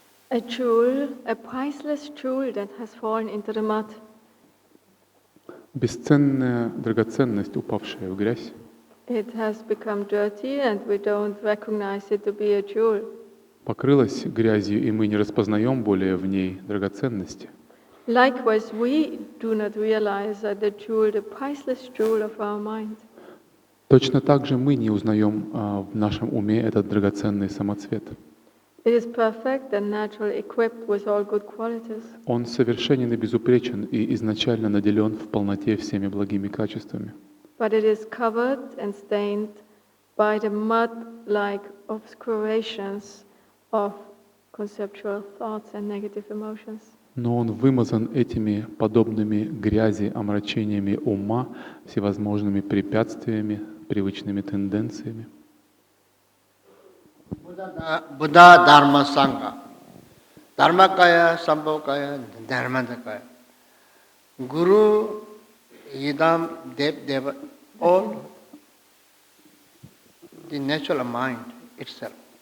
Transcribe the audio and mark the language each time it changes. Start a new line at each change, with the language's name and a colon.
English: A jewel, a priceless jewel that has fallen into the mud.
Russian: Бесценная драгоценность, упавшая в грязь.
English: It has become dirty and we don't recognize it to be a jewel.
Russian: покрылась грязью, и мы не распознаем более в ней драгоценности.
English: Likewise, we do not realize that the jewel, the priceless jewel of our mind,
Russian: Точно так же мы не узнаем в нашем уме этот драгоценный самоцвет.
English: it is perfect and naturally equipped with all good qualities,
Russian: Он совершенен и безупречен и изначально наделен в полноте всеми благими качествами.
English: but it is covered and stained by the mud-like obscurations of conceptual thoughts and negative emotions.
Russian: Но он вымазан этими подобными грязи, омрачениями ума, всевозможными препятствиями, привычными тенденциями.
English: Buddha Dharma Sangha, Dharmakaya, Sambhokaya, Dharmadakaya, Guru, Yidam, Deva, all the natural mind itself.